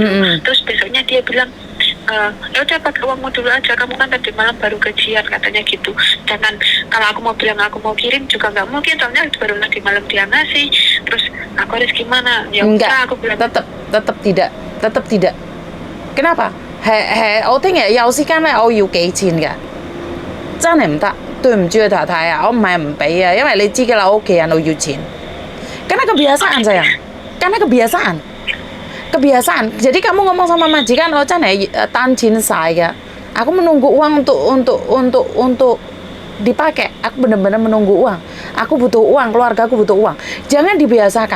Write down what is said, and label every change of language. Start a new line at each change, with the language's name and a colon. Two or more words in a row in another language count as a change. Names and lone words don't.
Indonesian: Terus besoknya dia bilang, ya udah pakai uangmu dulu aja, kamu kan tadi malam baru gajian katanya gitu. Jangan, kalau aku mau bilang aku mau kirim juga nggak mungkin, soalnya baru nanti malam dia ngasih. Terus aku harus gimana? Ya udah aku bilang tetap tidak. Kenapa?
Cantonese: 我聽日有時間咧，我要幾錢㗎？真係唔得，對唔住啊太太啊，我唔係唔俾啊，因為你知㗎啦，我屋企人都要錢。
Indonesian: Karena kebiasaan sayang, karena kebiasaan. Jadi kamu ngomong sama majikan, oh Chan tanjin saya, aku menunggu uang untuk dipakai. Aku benar-benar menunggu uang. Aku butuh uang, keluargaku butuh uang. Jangan dibiasakan.